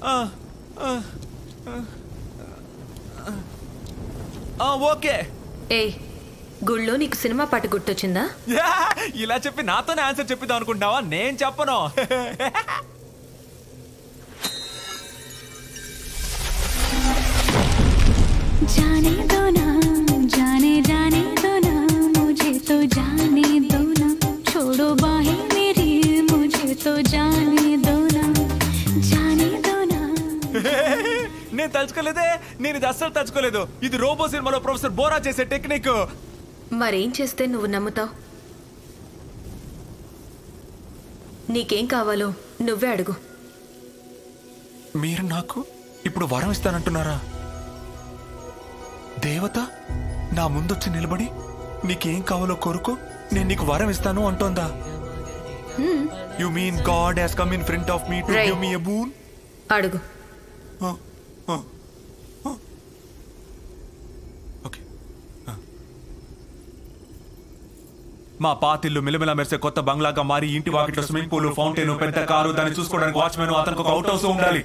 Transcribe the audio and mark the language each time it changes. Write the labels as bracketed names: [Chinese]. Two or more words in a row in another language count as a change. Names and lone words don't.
[Telugu] ఓకే. ఏయ్, గుళ్ళో నీకు సినిమా పాట గుర్తొచ్చిందా? ఇలా చెప్పి నాతోనే ఆన్సర్ చెప్పిద్దాం అనుకుంటున్నావా? నేను చెప్పను. [Hindi] जाने दो ना जाने दो ना मुझे तो जाने दो ना छोड़ो बाहें मेरी मुझे तो जाने दो ना जाने दो ना [Telugu] నేను తలుచుకోలేదే, నేను ఇది అస్సలు తలుచుకోలేదు. ఇది రోబో సినిమాలో ప్రొఫెసర్ బోరా చేసే టెక్నిక్. మరేం చేస్తే నువ్వు నమ్ముతావు? నీకేం కావాలో నువ్వే అడుగు. మీరు నాకు ఇప్పుడు వరం ఇస్తానంటున్నారా? దేవత నా ముందొచ్చి నిలబడి నీకేం కావాలో కోరుకో, నేను నీకు వరం ఇస్తాను అంటోందా? [English] You mean God has come in front of me to give me a boon? [Telugu] అడుగు. మా పాతిల్లు మిలమిల మెరిసే కొత్త బంగ్లాగా మారి ఇంటి వాకిట్లో [English] swimming pool, [Telugu] ఫౌంటైన్, పెద్ద కారు, దాన్ని చూసుకోవడానికి వాచ్మెన్, అతనికి ఒక [English] out house [Telugu] ఉండాలి.